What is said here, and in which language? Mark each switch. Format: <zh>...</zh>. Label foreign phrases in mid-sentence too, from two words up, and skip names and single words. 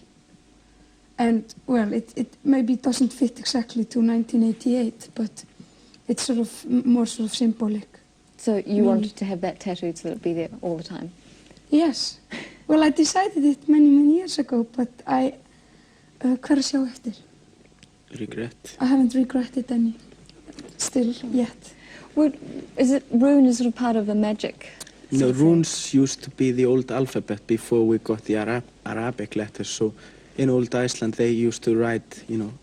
<en>And well, it maybe doesn't fit exactly to 1988, but it's sort of more sort of symbolic. So you wanted to have that tattooed so that it'd be there all the time? Yes. Well, I decided it many years ago, but I</en> <is>hvar sjá eftir?</is> <en>Regret. I haven't regretted any still yet. Well, is it rune is sort of part of a magic No, runes used to be the old alphabet before we got the Arabic letters. So in old Iceland they used to write, you know.</en>